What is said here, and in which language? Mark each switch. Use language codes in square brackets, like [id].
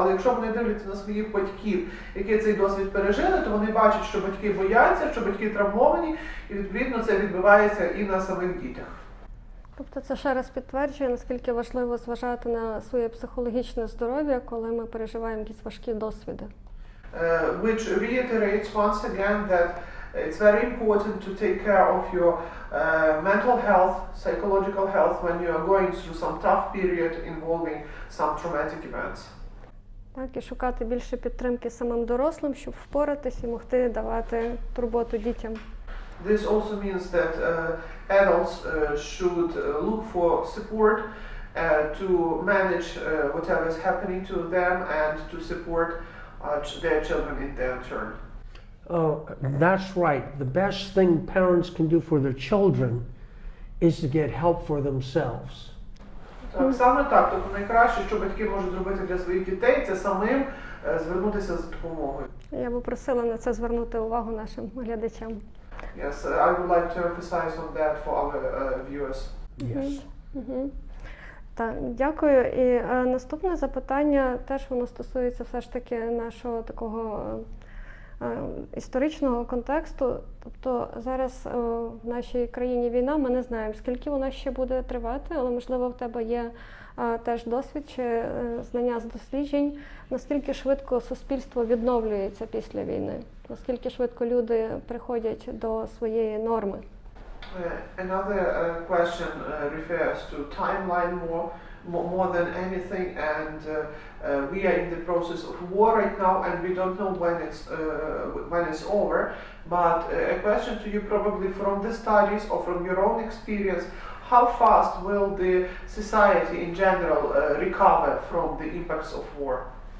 [uk] Але якщо вони дивляться на своїх батьків, які цей досвід пережили, то вони бачать, що батьки бояться, що батьки травмовані, і відповідно це відбувається і на самих дітях. Тобто це ще раз підтверджує, наскільки важливо зважати на своє психологічне здоров'я, коли ми переживаємо якісь важкі досвіди. [en] Which reiterates once again that it's very important to take care of your mental health, psychological health when you are going through some tough period involving some traumatic events. [uk] Так, і шукати більше підтримки самим дорослим, щоб впоратись і могти давати турботу дітям. [en] This also means that adults should look for support to manage whatever is happening to them and to support their children in their turn. That's right. The best thing parents can do for their children is to get help for themselves. [uk] Так, саме так. Тобто найкраще, що батьки можуть зробити для своїх дітей, це самим звернутися за допомогою. Я би просила на це звернути увагу нашим глядачам. [en] Yes, I would like to emphasize on that for our viewers. Yes. [uk] Так, дякую. І наступне запитання теж воно стосується все ж таки нашого такого історичного контексту. Тобто зараз в нашій країні війна, ми не знаємо, скільки вона ще буде тривати, але можливо в тебе є теж досвід чи знання з досліджень, наскільки швидко суспільство відновлюється після війни, наскільки швидко люди приходять до своєї норми. [en] Another question refers to timeline more than anything, and we are in the process of war right now, and we don't know when it's over. But a question to you, probably from the studies or from your own experience, how fast will the society in general recover from the impacts of war?